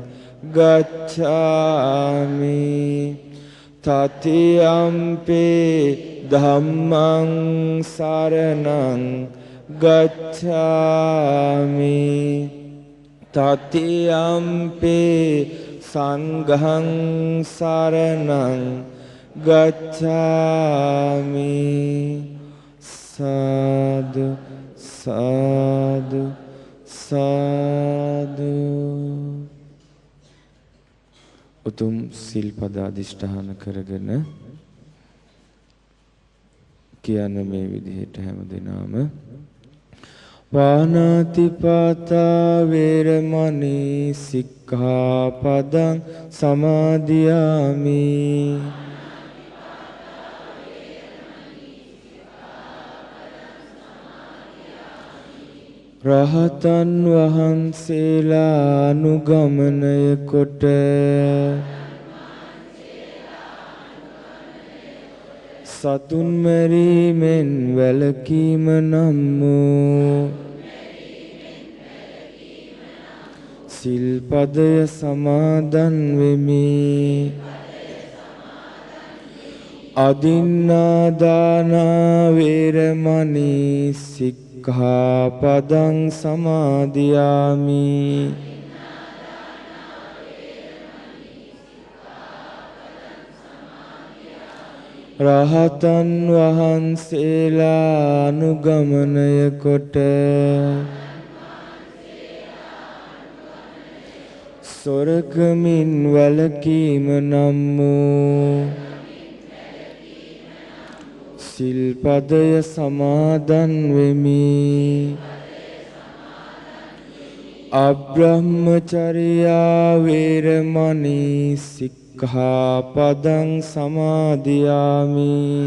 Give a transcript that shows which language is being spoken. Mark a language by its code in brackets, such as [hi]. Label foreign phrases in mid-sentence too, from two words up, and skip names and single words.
[pi] ගච්ඡාමි တတိ යම්පි ධම්මං සරණං ගච්ඡාමි တတိ යම්පි සංඝං සරණං ගච්ඡාමි සාදු සාදු [si] සාදු උතුම් සිල්පද අධිෂ්ඨාන කරගෙන කියන මේ විදිහට හැමදෙනාම [pi] පාණාතිපාතා වේරමණී සික්ඛාපදං සමාදියාමි [si] රහතන් වහන්සේලා අනුගමනය කොට සතුන් මැරීමෙන් වැළකීම නම් වූ සිල්පදය සමාදන් වෙමි [pi] අදින්නාදානා වේරමණී සික්ඛාපදං සමාදියාමි [si] රහතන් වහන්සේලා අනුගමනය කොට සොරකමින් වැළකීම නම් වූ සිල්පදය සමාදන් වෙමි [pi] අබ්‍රහ්මචර්යා වේරමණී සික්ඛාපදං සමාදියාමි